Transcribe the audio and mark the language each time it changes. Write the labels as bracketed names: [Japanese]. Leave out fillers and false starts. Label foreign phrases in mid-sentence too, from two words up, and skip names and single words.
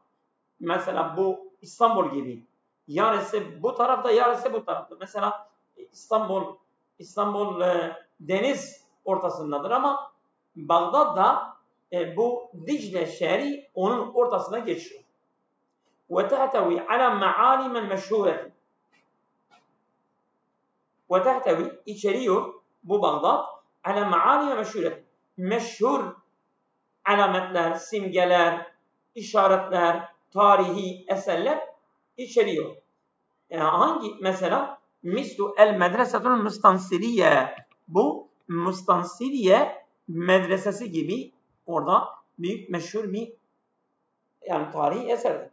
[Turkish] Mesela bu İstanbul gibi. Yarısı bu tarafta, yarısı bu tarafta. Mesela İstanbul deniz ortasındadır ama Bağdat da bu Dicle şehri onun ortasına geçiyor. [Arabic] وتحتوي على معالم مشهورة. وتحتوي [Turkish] içeriyor bu Bağdat [Arabic] على معالم مشهورة. [Turkish] Meşhur alametler, simgeler, işaretler, tarihi eserler içeriyor. Hangi mesela? [Arabic] مثل المدرسة المستنصرية. [Turkish] Bu Mustansiriye medresesi gibi orada büyük meşhur bir yani tarihi eserdir.